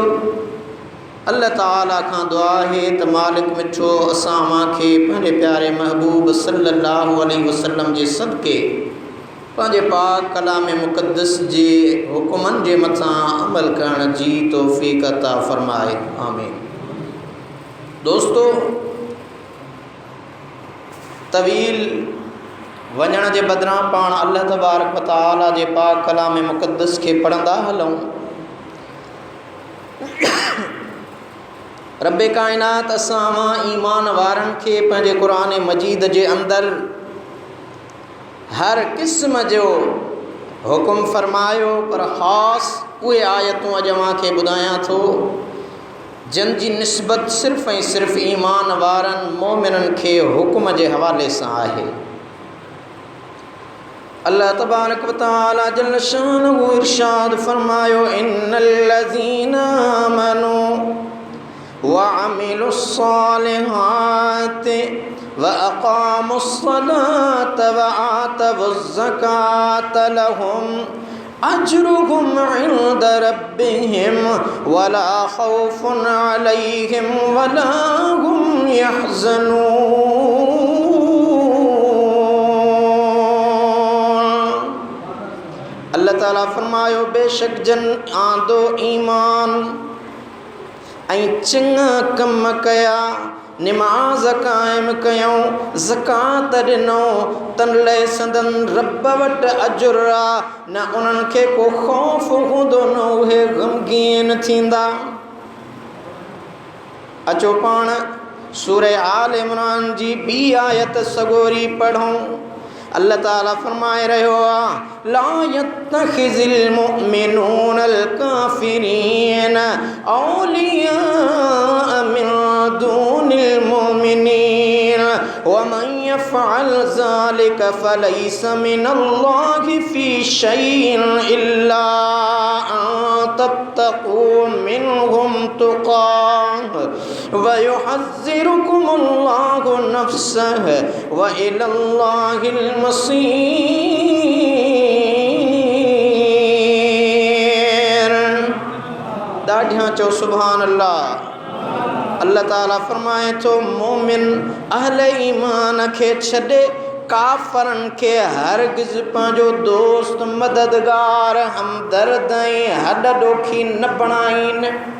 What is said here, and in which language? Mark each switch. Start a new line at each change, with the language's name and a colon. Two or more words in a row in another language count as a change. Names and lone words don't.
Sindhi: अल्लाह ताला खां दुआ आहे त मालिक मिठो असां मांखे पंहिंजे प्यारे महबूब
Arabic: صلى الله عليه وسلم
Sindhi: जे सदके पंहिंजे पाक कलाम मुक़द्दस जे हुक्मनि जे मथां अमल करण जी तौफ़ीक़ अता फ़रमाए, आमीन। दोस्तो, तवील वञण जे बदिरां पाण
Arabic: الله تبارك وتعالى
Sindhi: जे पाक कलाम मुक़द्दस खे पढ़ंदा हलूं। रब काइनात असां मां ईमान वारनि खे पंहिंजे क़ुरान मजीद जे अंदरि हर क़िस्म जो हुकुम फरमायो, पर ख़ासि उहे आयतूं अॼु मांखे ॿुधायां थो जिन जी निस्बत सिर्फ़ ऐं सिर्फ़ ईमान वारनि मोमिननि खे हुकुम जे हवाले सां आहे।
Arabic: الله تبارك وتعالى جل شأنه
Sindhi: इरशाद फरमायो,
Arabic: إن الذين آمنوا وعملوا الصالحات وأقاموا الصلاة وآتوا الزكاة لهم أجرهم عند ربهم ولا خوف عليهم ولا هم يحزنون.
Sindhi: अल्लाह ताला फरमायो, बेशक जन आंदो ईमान ऐं चङा कम कया, निमाज़ क़ाइम कयूं, ज़कात ॾिनऊं, तन लाइ संदन रब वटि अजुर आहे, न उन्हनि खे को ख़ौफ़ हूंदो न उहे ग़मगीन थींदा। अचो पाण सूरह आल इमरान जी ॿी आयत सगोरी पढ़ूं। अल्लाह ताला फरमाए रहियो आहे,
Arabic: لا يتخذ المؤمنون الكافرين أولياء من دون المؤمنين و من يفعل ذلك فليس من الله في شيء إلا أن تتقوا منهم تقاة ويحذركم الله نفسه وإلى الله المصير.
Sindhi: ॾाढियां चओ
Arabic: سبحان الله.
Sindhi: अल्लाह ताला फरमाए थो, मोमिन अहले ईमान खे छॾे काफ़रनि खे हरगिज़ पंहिंजो दोस्त, मददगार, हमदर्द ऐं हॾ ॾोखी न बणाईनि।